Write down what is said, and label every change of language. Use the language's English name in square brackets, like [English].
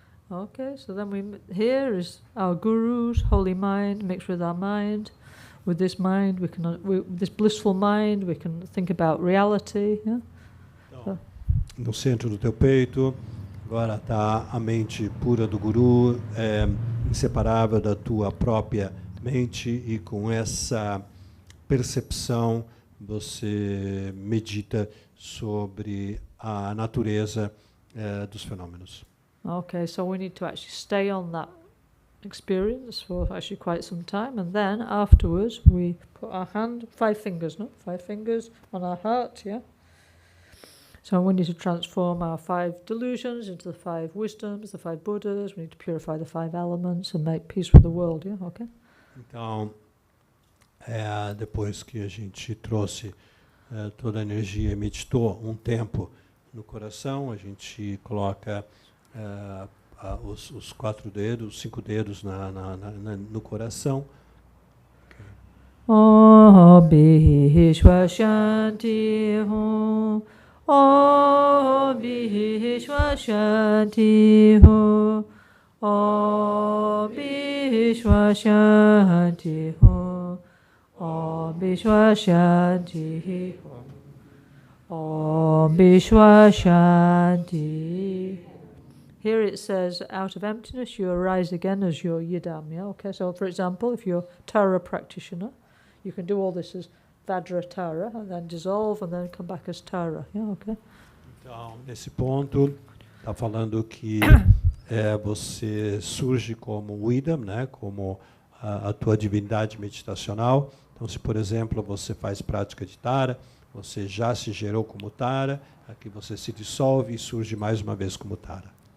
[English] Okay, so then here is our guru's holy mind mixed with our mind. With this mind, with this blissful mind, we can think about reality. Yeah? [Portuguese] Então, no centro do teu peito, agora está a mente pura do guru, inseparável da tua própria mente, e com essa percepção você medita sobre a natureza dos fenômenos. [English] Okay, so we need to actually stay on that experience for actually quite some time, and then afterwards we put our 5 fingers on our heart, yeah? So we need to transform our 5 delusions into the 5 wisdoms, the 5 Buddhas. We need to purify the 5 elements and make peace with the world, yeah? Okay? [Portuguese] Então, depois que a gente trouxe toda a energia e meditou um tempo no coração, a gente coloca os 4 dedos, os 5 dedos no coração. [Sanskrit] Om Vishwa Shanti Ho. Om Vishwa Shanti Ho. Om Vishwa Shanti Ho. Om Vishwa Shanti Ho. Om Vishwa Shanti. [English] Here it says, out of emptiness you arise again as your yidam. Yeah? Okay, so for example, if you're Tara practitioner, you can do all this as Vajra Tara, and then dissolve, and then come back as Tara. Yeah, okay. [Portuguese] Então, nesse ponto, está falando que você surge como o idam, né? Como a tua divindade meditacional. Então, se, por exemplo, você faz prática de Tara, você já se gerou como Tara, aqui você se dissolve e surge mais uma vez como Tara.